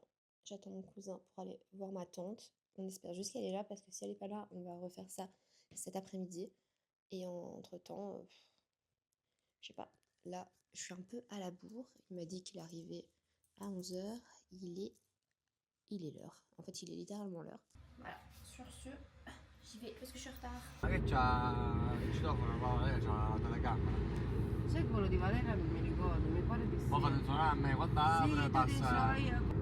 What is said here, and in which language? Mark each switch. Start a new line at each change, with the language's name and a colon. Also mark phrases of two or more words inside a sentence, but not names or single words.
French: J'attends mon cousin pour aller voir ma tante. On espère juste qu'elle est là parce que si elle est pas là, on va refaire ça cet après-midi. Et entre-temps, je sais pas. Là, je suis un peu à la bourre. Il m'a dit qu'il arrivait à 11h. Il est l'heure. En fait, il est littéralement l'heure. Voilà, sur ce, j'y vais parce que je suis en retard.
Italian: Ma che c'ha il citofono, c'ha la telecamera. Sai quello di Valera non mi ricordo, mi pare di sì. Ma fate suonare a me, quando Sì, apre tu passa. dici, io.